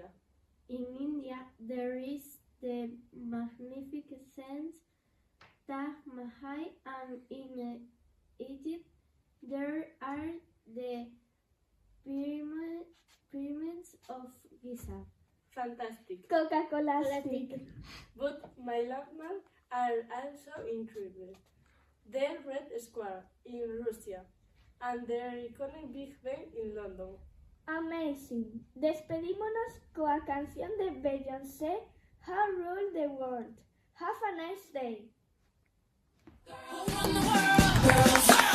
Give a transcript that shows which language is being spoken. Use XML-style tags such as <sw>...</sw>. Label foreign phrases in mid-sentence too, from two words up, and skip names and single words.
<en>In India, there is the magnificent Taj Mahal, and in Egypt, there are the pyramids of Giza. Fantastic. Coca-Cola Plastic. stick. But my landmarks are also incredible. The Red Square in Russia and the iconic Big Ben in London. Amazing.</en> <es>Despedímonos con la canción de Beyoncé, How Rule the World.</es> <en>Have a nice day. Who run the world? Girls</en>